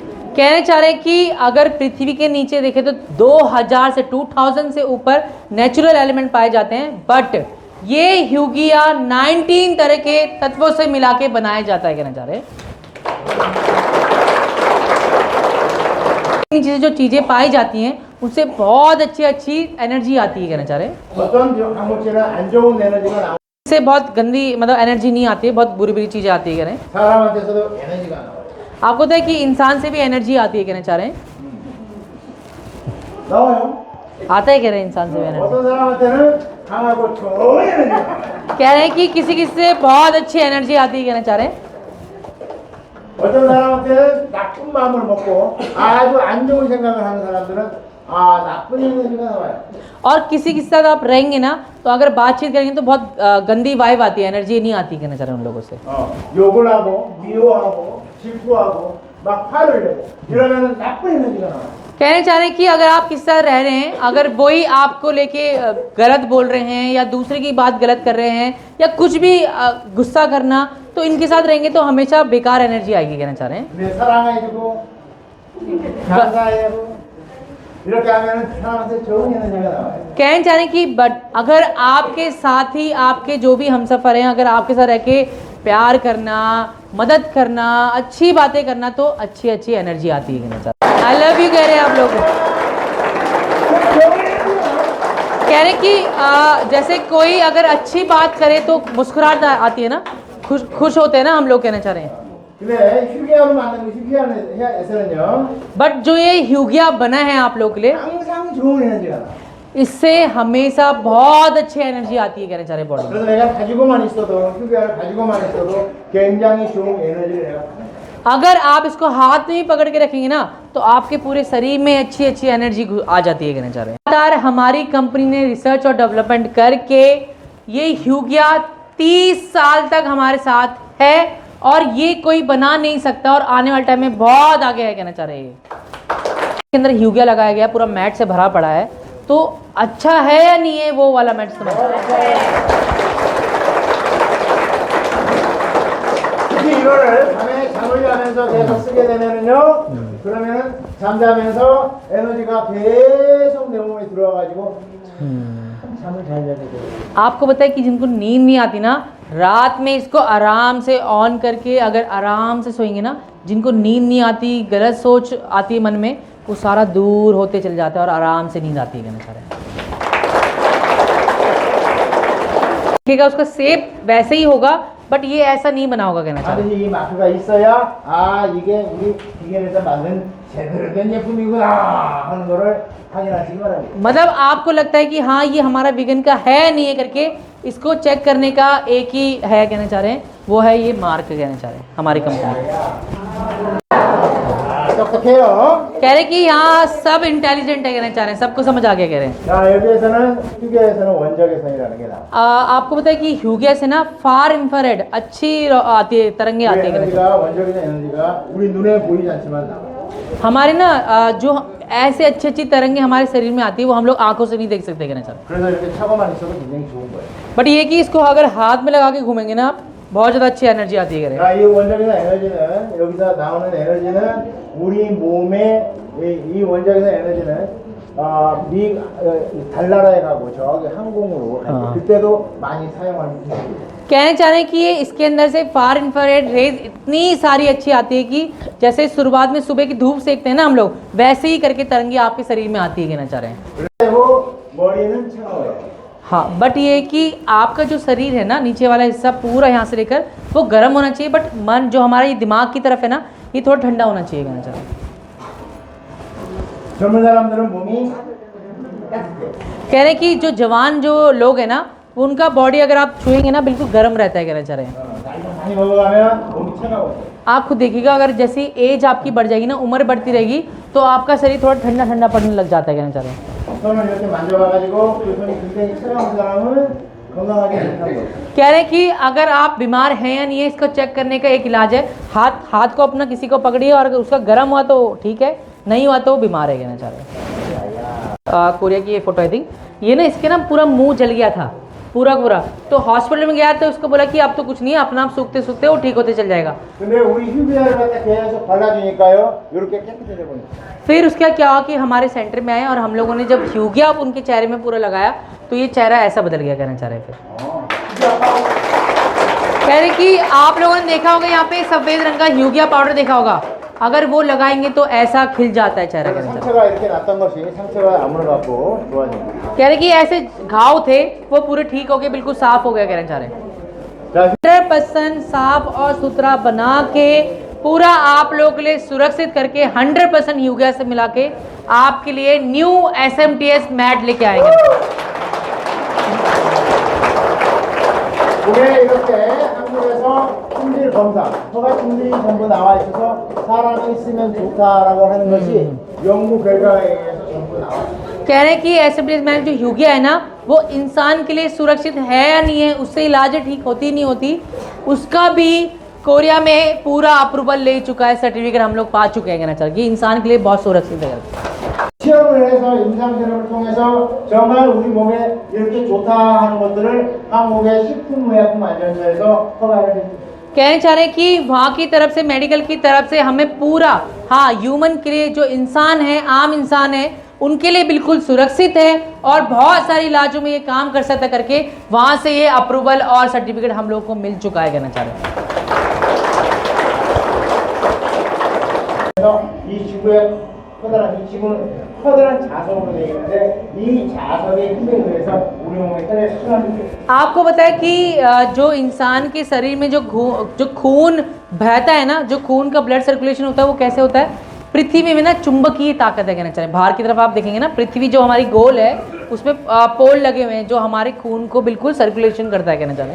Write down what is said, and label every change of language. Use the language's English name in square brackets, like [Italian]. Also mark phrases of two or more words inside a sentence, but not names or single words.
[Hindi] कहना चाह रहे हैं कि अगर पृथ्वी के नीचे देखें तो 2000 से 2000 से ऊपर [English] natural element [Hindi] पाए जाते हैं, बट ये ह्यूगिया 19 तरह के तत्वों से मिला के बनाया जाता है कहना चाह रहे हैं। चीजें जो चीजें पाई जाती हैं उससे बहुत अच्छी एनर्जी आती है कहना चाह रहे हैं। [Korean] 어떤 광물질은 안 좋은 에너지가 나오고 [Hindi] इससे बहुत गंदी मतलब एनर्जी नहीं आती है, बहुत बुरी बुरी चीजें आती है कह रहे हैं। [Korean] 사람한테서도 에너지가 나와요. [Hindi] आपको पता है कि इंसान से भी एनर्जी आती है कहना चाह रहे हैं। [Korean] 나와요. [Hindi] आता है कह रहे हैं इंसान से भी एनर्जी। [Korean] 어떤 사람한테는 강하고 좋은 에너지가 나와요. [Hindi] कह रहे हैं कि किसी किसी से बहुत अच्छी एनर्जी आती है कहना चाह रहे हैं। [Korean] 어떤 사람한테는 나쁜 마음을 먹고 아주 안 좋은 생각을 하는 사람들은 나쁜 에너지가 나와요. [Hindi] और किसी के साथ आप रहेंगे ना तो अगर बातचीत करेंगे तो बहुत गंदी वाइब आती है, एनर्जी नहीं आती कहना चाह रहे हैं उन लोगों से। [Korean] 욕을 하고 미워하고 질투하고 막 화를 내고 이러면은 나쁜 에너지가 나와요. [Hindi] कहना चाह रहे हैं कि अगर आप किसी साथ रह रहे हैं, अगर वही आपको लेके गलत बोल रहे हैं या दूसरे की बात गलत कर रहे हैं या कुछ भी गुस्सा करना, तो इनके साथ रहेंगे तो हमेशा बेकार एनर्जी आएगी कहना चाह रहे हैं। [Korean] 네, 사랑해주고 감사해주고 이렇게 하면은 사람한테 좋은 에너지가 나와요. [Hindi] कहना चाह रहे हैं कि बट अगर आपके साथ ही आपके जो भी हमसफर हैं, अगर आपके साथ रह के प्यार करना, मदद करना, अच्छी बातें करना, तो अच्छी एनर्जी आती है कहना चाह रहे हैं। [English] I love you [Hindi] कह रहे हैं आप लोग। कह रहे कि जैसे कोई अगर अच्छी बात करे तो मुस्कुराहट आती है ना, खुश होते हैं ना, हम लोग कहना चाह रहे हैं। [Korean] 근데 휴게하면 만든 거 휴게하는 [Hindi] बट जो ये ह्यूगिया बना है आप लोग के लिए, [Korean] 항상 좋은 에너지가 나. [Hindi] इससे हमेशा बहुत अच्छी एनर्जी आती है कहना चाह रहे बॉडी में। [Korean] 그래서 내가 가지고만 있어도 휴게를 가지고만 있어도 굉장히 좋은 에너지를 내가 받는 거야. [Hindi] अगर आप इसको हाथ में ही पकड़ के रखेंगे ना तो आपके पूरे शरीर में अच्छी अच्छी एनर्जी आ जाती है कहना चाह रहे हैं। लगातार हमारी कंपनी ने रिसर्च और डेवलपमेंट करके ये ह्यूगिया 30 साल तक हमारे साथ है और ये कोई बना नहीं सकता और आने वाले टाइम में बहुत आगे है कहना चाह रहे हैं। इसके अंदर ह्यूगिया लगाया गया, पूरा मैट से भरा पड़ा है, तो अच्छा है या नहीं है वो वाला मैट समझ। [Korean] 이거를 밤에 잠을 자면서 계속 쓰게 되면은요, 그러면은 잠자면서 에너지가 계속 내 몸에 들어와가지고 잠을 잘 자게 돼요. [Hindi] आपको पता है कि जिनको नींद नहीं आती ना, रात में इसको आराम से ऑन करके अगर आराम से सोएंगे ना, जिनको नींद नहीं आती, गलत सोच आती है मन में, वो सारा दूर होते चले जाते हैं और आराम से नींद आती है कहना चाह रहे हैं। देखिएगा उसका शेप वैसे ही होगा बट ये ऐसा नहीं बना होगा कहना चाह रहे हैं। [Korean] 반드시 이 마크가 있어야 이게 우리 기계에서 만든 제대로 된 제품이구나 하는 거를 확인하시기 바랍니다. [Hindi] मतलब आपको लगता है कि हाँ ये हमारा विगन का है नहीं है करके इसको चेक करने का एक ही है कहना चाह रहे हैं, वो है ये मार्क कहना चाह रहे हैं हमारी कंपनी। [Korean] 똑똑해요. [Hindi] कह रहे कि यहाँ सब इंटेलिजेंट है कहना चाह रहे हैं, सबको समझ आ गया कह रहे हैं। [Korean] 자, 여기에서는 휴게에서는 원적외선이라는 게 나와. [Hindi] आपको पता है कि ह्यूगिया से ना [English] far infrared [Hindi] अच्छी आती है, तरंगे आती है कहना चाह रहे हैं। [Korean] 에너지가 원적외선 에너지가 우리 눈에 보이지 않지만 나와. [Hindi] हमारे ना जो ऐसे अच्छी अच्छी तरंगे हमारे शरीर में आती है वो हम लोग आंखों से नहीं देख सकते कहना चाह रहे हैं। [Korean] 그래서 이렇게 차고만 있어도 굉장히 좋은 거예요. [Hindi] बट ये कि इसको अगर हाथ में लगा के घूमेंगे ना आप, बहुत ज़्यादा अच्छी एनर्जी आती है कह रहे हैं। [Korean] 자, 이 원적외선 에너지는 여기서 나오는 에너지는 우리 몸의 이 원적외선 에너지는 달나라에 가고 저기 항공으로 갈 때 그때도 많이 사용하는 기술이에요. [Hindi] कहने चाह रहे हैं कि ये इसके अंदर से [English] far infrared rays [Hindi] इतनी सारी अच्छी आती है कि जैसे शुरुआत में सुबह की धूप सेकते हैं ना हम लोग, वैसे ही करके तरंगे आपके शरीर में आती है कहना चाह रहे हैं। [Korean] 그리고 머리는 차가워요. [Hindi] हाँ, बट ये कि आपका जो शरीर है ना, नीचे वाला हिस्सा पूरा यहाँ से लेकर वो गर्म होना चाहिए, बट मन जो हमारा ये दिमाग की तरफ है ना, ये थोड़ा ठंडा होना चाहिए कहना चाह रहे हैं। [Korean] 젊은 사람들은 몸이 따뜻해요. [Hindi] कह रहे हैं कि जो जवान जो लोग हैं ना, उनका बॉडी अगर आप छुएंगे ना बिल्कुल गर्म रहता है कहना चाह रहे हैं। [Korean] 나이가 많이 먹어가면 몸이 차가워요. [Hindi] आप खुद देखिएगा अगर जैसी एज आपकी बढ़ जाएगी ना, उम्र बढ़ती रहेगी तो आपका शरीर थोड़ा ठंडा ठंडा पड़ने लग जाता है कहना चाह रहे हैं। [Korean] 손을 이렇게 만져봐가지고 그 손이 굉장히 차가운 사람은 건강하게 못하고 있어요. [Hindi] कह रहे हैं कि अगर आप बीमार हैं या नहीं है, इसको चेक करने का एक इलाज है, हाथ को अपना किसी को पकड़िए और अगर उसका गर्म हुआ तो ठीक है, नहीं हुआ तो बीमार है कहना चाह रहे हैं। कोरिया की ये फोटो [English] I think, [Hindi] ये ना इसके ना पूरा मुंह जल गया था पूरा, तो हॉस्पिटल में गया तो उसको बोला कि अब तो कुछ नहीं है, अपना आप सूखते सूखते वो ठीक होते चल जाएगा। [Korean] 근데 우리 휴게를 갖다 계속 발라주니까요, 이렇게 깨끗해져 버려요. [Hindi] फिर उसका क्या हुआ कि हमारे सेंटर में आए और हम लोगों ने जब ह्यूगिया उनके चेहरे में पूरा लगाया तो ये चेहरा ऐसा बदल गया कहना चाह रहे हैं। फिर कह रहे कि आप लोगों ने देखा होगा यहाँ पे सफेद रंग का ह्यूगिया पाउडर देखा होगा, अगर वो लगाएंगे तो ऐसा खिल जाता है चेहरा कहना चाह रहे हैं। [Korean] 상처가 이렇게 났던 것이 상처가 아물어 갖고 좋아집니다. [Hindi] कह रहे कि ऐसे घाव थे वो पूरे ठीक हो गए, बिल्कुल साफ हो गया कहना चाह रहे हैं। 100% साफ और सुथरा बना के पूरा आप लोगों के लिए सुरक्षित करके 100% ह्यूगिया से मिला के आपके लिए न्यू SMTS मैट लेके आएंगे। [Korean] 그게 이렇게 한국에서 품질 검사, 허가 품질이 전부 나와 있어서 사람이 쓰면 좋다라고 하는 것이 연구 결과에 의해서 전부 나와 있어요. [Hindi] कह रहे हैं कि SMTS मैट जो ह्यूगिया है ना, वो इंसान के लिए सुरक्षित है या नहीं है, उससे इलाज ठीक होती नहीं होती, उसका भी कोरिया में पूरा अप्रूवल ले चुका है, सर्टिफिकेट हम लोग पा चुके हैं कहना चाहिए, इंसान के लिए बहुत सुरक्षित है। [Korean] 시험을 해서 임상 실험을 통해서 정말 우리 몸에 이렇게 좋다 하는 것들을 한국의 식품의약품안전처에서 허가를 해줍니다. [Hindi] कहना चाह रहे हैं कि वहाँ की तरफ से, मेडिकल की तरफ से हमें पूरा, हाँ, ह्यूमन के लिए जो इंसान है, आम इंसान है, उनके लिए बिल्कुल सुरक्षित है और बहुत सारे इलाजों में ये काम कर सकता करके वहाँ से ये अप्रूवल और सर्टिफिकेट हम लोग को मिल चुका है कहना चाह रहे हैं। [Korean] 그래서 이 지구에 커다란 이 지구는 커다란 자석으로 되어 있는데 이 자석의 힘에 의해서 우리 몸의 혈액 순환이 [Hindi] आपको पता है कि जो इंसान के शरीर में जो खून बहता है ना, जो खून का [English] blood circulation [Hindi] होता है वो कैसे होता है? पृथ्वी में ना चुंबकीय ताकत है कहना चाहिए। बाहर की तरफ आप देखेंगे ना, पृथ्वी जो हमारी गोल है उसमें पोल लगे हुए हैं जो हमारे खून को बिल्कुल सर्कुलेशन करता है कहना चाहिए।